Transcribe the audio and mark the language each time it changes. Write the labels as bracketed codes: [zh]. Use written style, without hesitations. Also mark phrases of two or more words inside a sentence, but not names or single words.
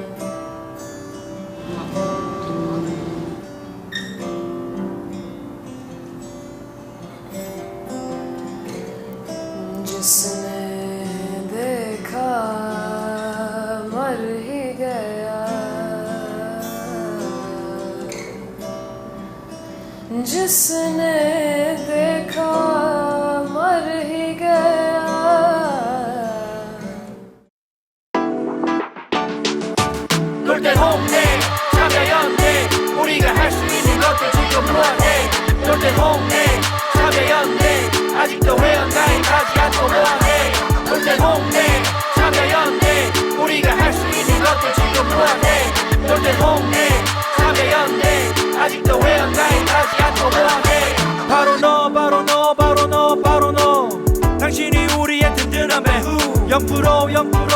[hi] जिसने देखा मर ही गया जिसने देखा मर ही गया [ko] 놀 땐 홍대 참여 연대 우리가 할 수 있는 것들 지금 무한해 놀 땐 홍대 참여 연대 아직도 회원가입 하지 않고 뭐하네 놀 땐 홍대 참여 연대 우리가 할 수 있는 것들 지금 무한해 놀 땐 홍대 참여 연대 아직도 회원가입 하지 않고 뭐하네 바로 너 바로 너 바로 너 바로 너 당신이 우리의 든든한 배후 0%